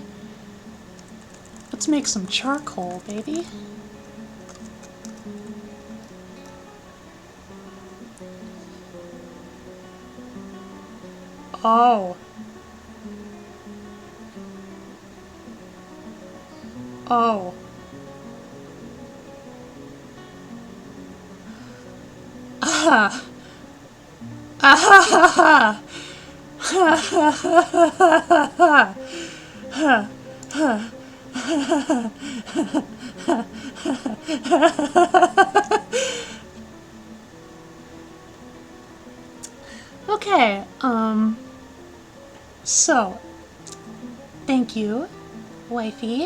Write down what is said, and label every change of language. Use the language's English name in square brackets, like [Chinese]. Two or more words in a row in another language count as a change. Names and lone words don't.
[English] Let's make some charcoal, baby. Oh. Oh. Ah. Ah ha ha ha. Ha ha ha ha ha. Ha ha. Okay, so, thank you, wifey.